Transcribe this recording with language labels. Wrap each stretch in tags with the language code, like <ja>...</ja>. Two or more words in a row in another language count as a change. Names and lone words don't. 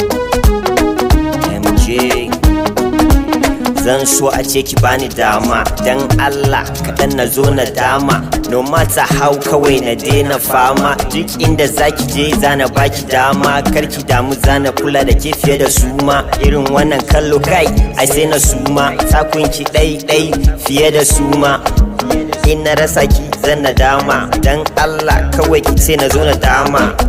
<ha>M J, zan so a ce ki bani dama, dan Allah kaɗan na zo na dama.</ha> <en>No matter how</en> <ha>kawai na daina fama, duk inda zaki je za na baki dama. Kar ki damu za na kula da ke fiye da su ma. Irin wannan kallo kai, ai sai na suma. Takun ki ɗai ɗai fiye da su ma. In na rasa ki zan nadama, dan Allah kawai ki ce na zo na dama.</ha>